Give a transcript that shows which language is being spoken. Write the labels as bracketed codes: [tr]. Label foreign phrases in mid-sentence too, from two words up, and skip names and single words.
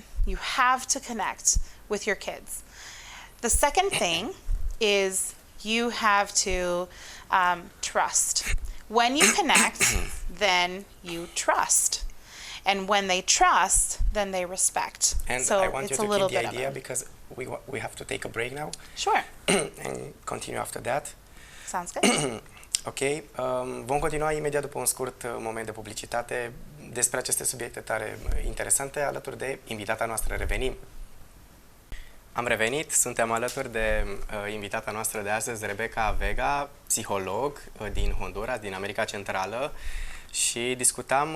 [en] You have to connect with your kids. The second thing is you have to trust. When you connect, then you trust. And when they trust, then they respect. And so I want it's you a to little keep the bit idea because we have to take a break now. Sure. And continue after that. Sounds good. [ro] Ok, vom continua imediat după un scurt moment de publicitate despre aceste subiecte tare interesante alături de invitata noastră. Revenim! Am revenit, suntem alături de invitata noastră de astăzi, Rebeca Vega, psiholog din Honduras, din America Centrală, și discutam